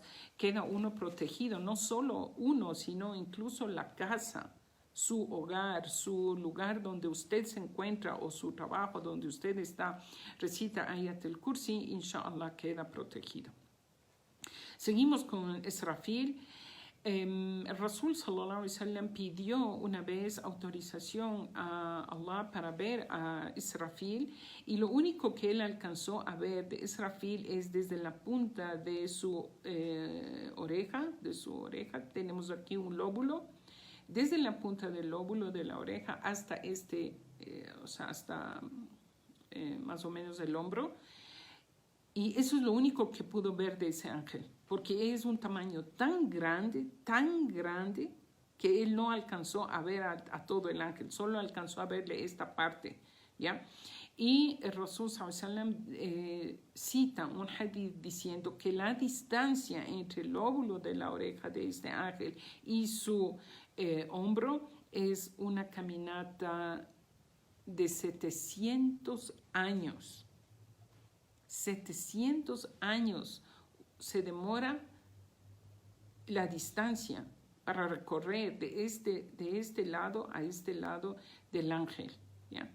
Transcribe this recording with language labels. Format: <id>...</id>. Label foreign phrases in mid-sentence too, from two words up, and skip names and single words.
<es>Queda uno protegido, no solo uno, sino incluso la casa, su hogar, su lugar donde usted se encuentra o su trabajo donde usted está, recita Ayatul Kursi, inshallah queda protegido. Seguimos con Israfil. El Rasul</es> <ar>صلى الله عليه وسلم</ar> <es>pidió una vez autorización a Allah para ver a Israfil, y lo único que él alcanzó a ver de Israfil es desde la punta de su oreja, tenemos aquí un lóbulo, desde la punta del lóbulo de la oreja hasta hasta más o menos el hombro. Y eso es lo único que pudo ver de ese ángel, porque es un tamaño tan grande, que él no alcanzó a ver a todo el ángel, solo alcanzó a verle esta parte, ¿ya? Y el Rasul</es> <ar>صلى الله عليه وسلم</ar> <es>cita un hadith diciendo que la distancia entre el lóbulo de la oreja de este ángel y su hombro es una caminata de 700 años. 700 años se demora la distancia para recorrer de este lado a este lado del ángel, ¿ya?</es>